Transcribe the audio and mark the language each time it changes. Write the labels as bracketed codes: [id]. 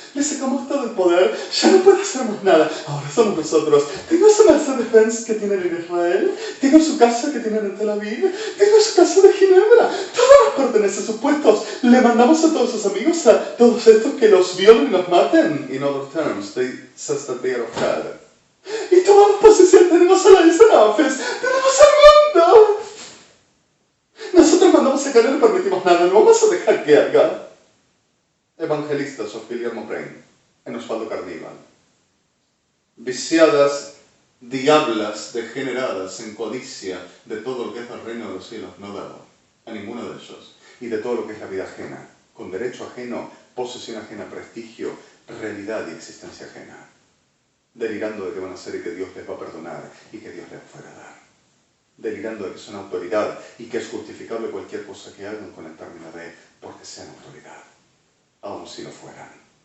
[es] Le sacamos todo el poder, ya no puede hacer más nada, ahora somos nosotros. Tengo su Mercedes-Benz que tienen en Israel, tengo su casa que tienen en Tel Aviv, tengo su casa de Ginebra, todo nos pertenece a sus puestos. Le mandamos a todos sus amigos, a todos estos que los violen y los maten. [en] In other terms, they says that they are of God. [es] Y tomamos posesión, tenemos a la Isanafes, tenemos al mundo. Nosotros mandamos a que no le permitimos nada, no vamos a dejar que haga. Evangelistas of Guillermo Brain, en Osvaldo Carnival. Viciadas, diablas, degeneradas en codicia de todo lo que es el reino de los cielos no dado a ninguno de ellos, y de todo lo que es la vida ajena, con derecho ajeno, posesión ajena, prestigio, realidad y existencia ajena, delirando de que van a ser y que Dios les va a perdonar y que Dios les va a dar, delirando de que son autoridad y que es justificable cualquier cosa que hagan con el término de porque sean autoridad, aun si lo fueran.